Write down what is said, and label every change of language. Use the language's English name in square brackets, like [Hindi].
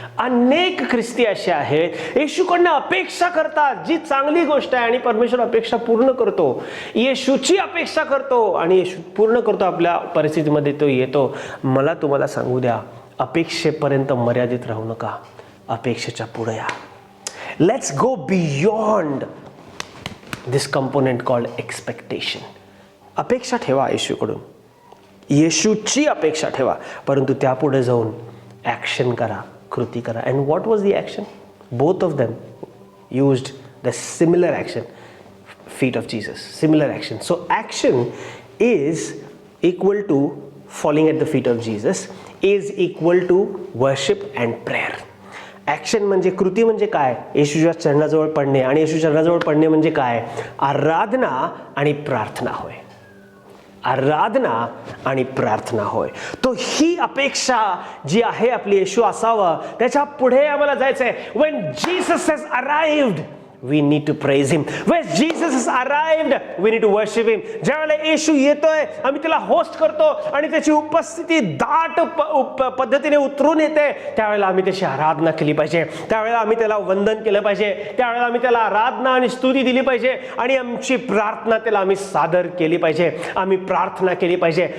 [Marathi] अनेक ख्रिस्ती असे आहेत येशूकडनं अपेक्षा करतात, जी चांगली गोष्ट आहे, आणि परमेश्वर अपेक्षा पूर्ण करतो. येशूची अपेक्षा करतो आणि येशू पूर्ण करतो. आपल्या परिस्थितीमध्ये तो येतो. मला तुम्हाला सांगू द्या, अपेक्षेपर्यंत मर्यादित राहू नका, अपेक्षेच्या पुढे या. [English] Let's go beyond this component called expectation. [Marathi] अपेक्षा ठेवा येशूकडून, येशूची अपेक्षा ठेवा, परंतु त्यापुढे जाऊन ॲक्शन करा, कृती करा. [English] And what was the action? Both of them used the similar action, feet of Jesus, similar action. So action is equal to falling at the feet of Jesus is equal to worship and prayer. [Marathi] Action म्हणजे, कृती म्हणजे काय? येशूच्या चरणाजवळ पडणे. आणि येशूच्या चरणाजवळ पडणे म्हणजे काय? आराधना आणि प्रार्थना होय. आराधना आणि प्रार्थना होय. तो ही अपेक्षा जी आहे आपली, येशू असावं, त्याच्या पुढे आम्हाला जायचं आहे. [English] When Jesus has arrived, we need to praise him. When Jesus has arrived, we need to worship him. [Marathi] ज्यावेळेला येशू येतोय, आम्ही त्याला होस्ट करतो आणि त्याची उपस्थिती दाट पद्धतीने उतरून येते, त्यावेळेला आम्ही त्याची आराधना केली पाहिजे. त्यावेळेला आम्ही त्याला वंदन केलं पाहिजे. त्यावेळेला आम्ही त्याला आराधना आणि स्तुती दिली पाहिजे. आणि आमची प्रार्थना त्याला आम्ही सादर केली पाहिजे. आम्ही प्रार्थना केली पाहिजे.